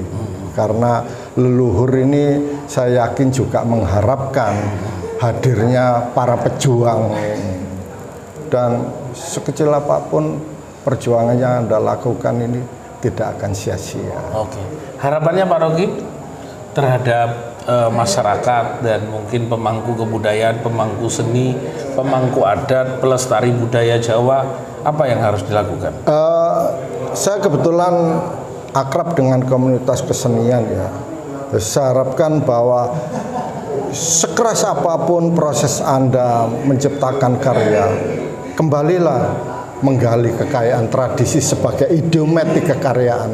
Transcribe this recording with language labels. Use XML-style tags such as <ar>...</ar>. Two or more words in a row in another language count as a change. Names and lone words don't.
<id>Karena leluhur ini saya yakin juga mengharapkan hadirnya para pejuang. Dan sekecil apapun perjuangan yang Anda lakukan ini tidak akan sia-sia. Oke. Harapannya Pak Rogi terhadap masyarakat dan mungkin pemangku kebudayaan, pemangku seni, pemangku adat, pelestari budaya Jawa, apa yang harus dilakukan? Saya kebetulan akrab dengan komunitas kesenian ya. Saya harapkan bahwa sekeras apapun proses Anda menciptakan karya, kembalilah menggali kekayaan tradisi sebagai idiomatik kekaryaan.</id>